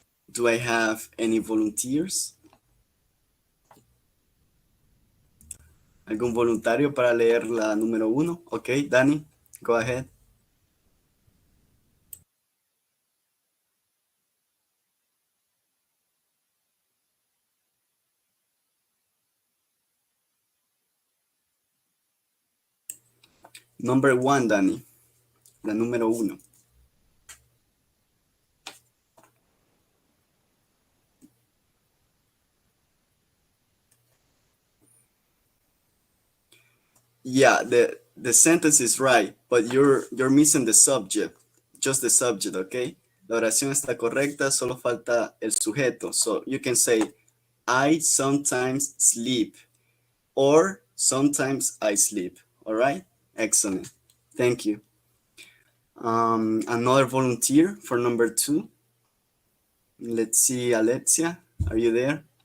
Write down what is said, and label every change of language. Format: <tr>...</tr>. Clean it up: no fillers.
<en>Do I have any volunteers?</en> <es>¿Algún voluntario para leer la número 1?</es> <en>Okay, Danny, go ahead. Number 1, Danny.</en> <es>La número 1.</es> <en>Yeah, the sentence is right, but you're missing the subject, just the subject, okay?</en> <es>La oración está correcta, solo falta el sujeto.</es> <en>So you can say, I sometimes sleep, or sometimes I sleep. All right? Excellent. Thank you. Another volunteer for number 2. Let's see, Alexia, are you there?</en>